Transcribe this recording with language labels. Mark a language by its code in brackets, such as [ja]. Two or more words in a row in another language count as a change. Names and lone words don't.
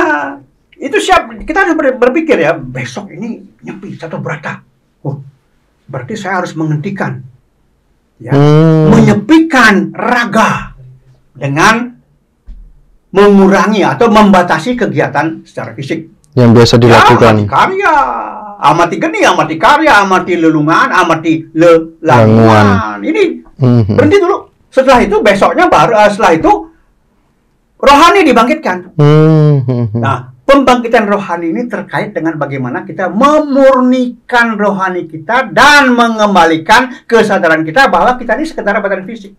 [id] Iya, itu kita harus berpikir ya, besok ini nyepi Catur Berata. Oh, berarti saya harus menghentikan, ya, menyepikan raga dengan mengurangi atau membatasi kegiatan secara fisik yang biasa dilakukan. Ya, amati karya, amati geni, amati karya, amati lelungan, amati lelanguan. Ini berhenti dulu. Setelah itu besoknya baru setelah itu rohani dibangkitkan. Nah, pembangkitan rohani ini terkait dengan bagaimana kita memurnikan rohani kita dan mengembalikan kesadaran kita bahwa kita ini sekedar badan fisik.